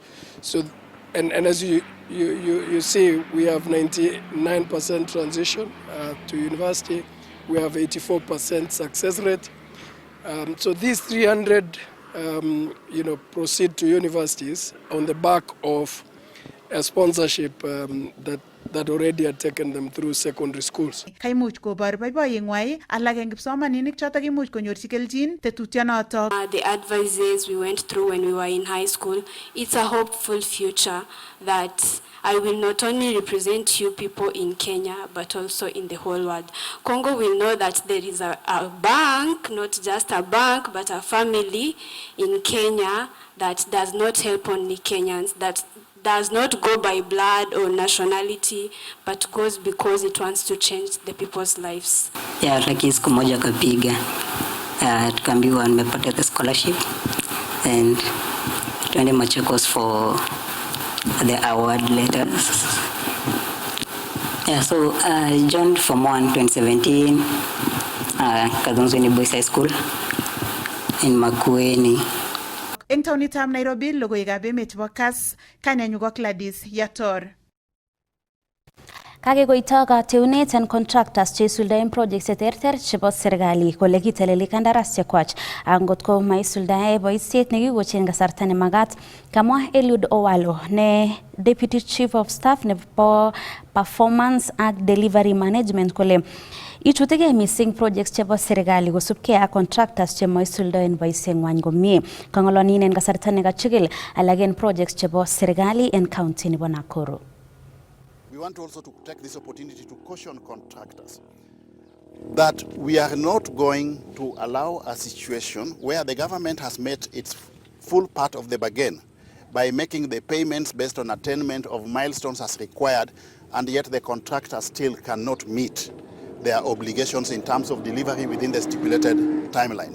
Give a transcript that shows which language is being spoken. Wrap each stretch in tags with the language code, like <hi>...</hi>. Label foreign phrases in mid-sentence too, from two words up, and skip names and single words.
<en>So, and as you see, we have 99% transition to university. We have 84% success rate. So these 300, proceed to universities on the back of a sponsorship that already had taken them through secondary schools.</en> <kln>Kaimuch kobor boiboiyeng'wai alak eng kipsomaninik chotok imuch konyorchi kelchin tetutyonotok.</kln> <en>The advices we went through when we were in high school, it's a hopeful future that I will not only represent you people in Kenya, but also in the whole world. Congo will know that there is a bank, not just a bank, but a family in Kenya that does not help only Kenyans, that does not go by blood or nationality, but goes because it wants to change the people's lives.</en> <sw>Ya raki siku moja kapiga tukaambiwa nimepata</sw> <en>the scholarship</en> <sw>and tuende Machakos</sw> <en>for the award letters. Yeah, so I joined Form 1 2017 Kadonzweni Boys High School in Makueni.</en> <kln>Eng taunitab Nairobi, logoiwekab emet chebo Kass, kanenyu ko Gladys Yator. Kakekoito kateunet en contractors cheisuldaen projects cheterter chebo serikali kole kiteleli kandaras chekwach angot ko maisuldae boisiet nekikochen kasarta nemagat. Kamwa Eliud Owalo ne</kln> <en>Deputy Chief of Staff</en> <kln>nebo</kln> <en>Performance and Delivery Management</en> <kln>kole ichutege</kln> <en>missing projects</en> <kln>chebo serikali kosubkei ak contractors chemaisuldaen boisieng'wany komie. Kang'olonin en kasarta nekachigil alak en projects chebo serikali en county nebo Nakuru.</kln> <en>We want also to take this opportunity to caution contractors that we are not going to allow a situation where the government has met its full part of the bargain by making the payments based on attainment of milestones as required, and yet the contractor still cannot meet their obligations in terms of delivery within the stipulated timelines.</en>